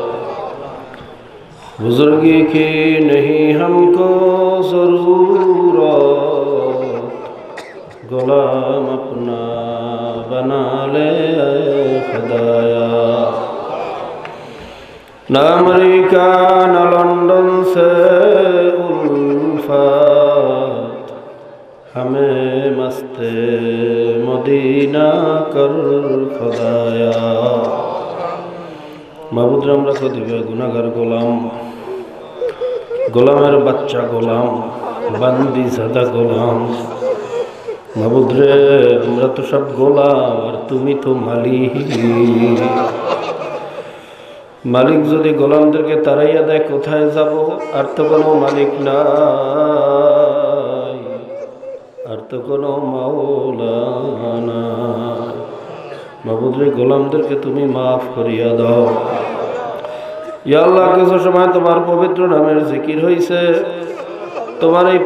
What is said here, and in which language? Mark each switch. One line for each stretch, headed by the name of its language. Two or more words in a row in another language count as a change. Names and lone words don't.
Urdu: بزرگی کی نہیں ہم کو ضرورت غلام اپنا بنا لے اے خدایا نہ امریکہ نہ لندن سے الفت ہمیں مست مدینہ کر خدایا
Bangla: মাবুদ রে আমরা কতিপয় গুনাহগার গোলাম গোলামের বাচ্চা গোলাম বান্দি সাদা গোলাম মাবুদ রে আমরা তো সব গোলাম আর তুমি তো মালিক মালিক যদি গোলামদেরকে তাড়াইয়া দেয় কোথায় যাব আর তো কোনো মালিক নাই আর তো কোনো মাওলা নাই মাবুদ রে গোলামদেরকে তুমি মাফ করিয়া দাও
Arabic: يا الله
Bangla: কিছু সময় তোমার পবিত্র নামের জিকির হইছে তোমার এই